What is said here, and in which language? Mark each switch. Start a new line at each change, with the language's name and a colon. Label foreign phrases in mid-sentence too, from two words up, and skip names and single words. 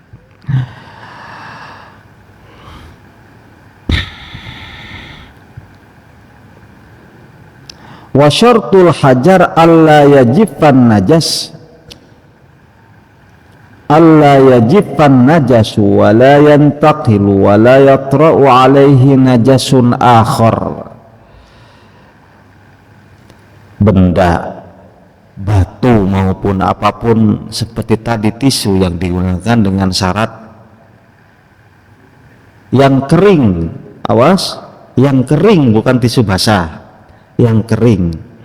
Arabic: وشرط الحجر ألا يجف النجس ألا يجف النجس ولا ينتقل ولا يطرأ عليه نجس آخر.
Indonesian: Benda, batu maupun apapun seperti tadi tisu yang digunakan dengan syarat yang kering, awas, yang kering, bukan tisu basah, yang kering.